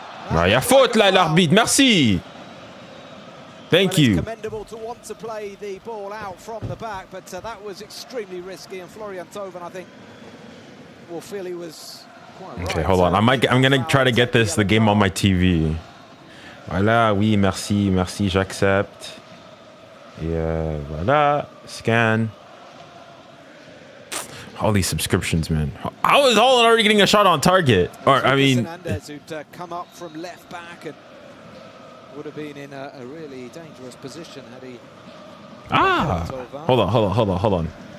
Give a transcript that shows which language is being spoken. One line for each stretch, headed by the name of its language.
French: Ah, y a faute là, l'arbitre. Merci.
English: Thank you. It's commendable to want to play the ball out from the back, but that was extremely risky, and Florian Thauvin, I think, will feel he was quite right. Okay, hold on. I'm gonna try to get the game on my TV.
French: Voilà, oui, merci, merci, j'accepte.
English: Yeah, voilà, scan. All these subscriptions, man. How is Holland already getting a shot on target? Or I mean, who'd come up from left back and would have been in a really dangerous position had he... Hold on.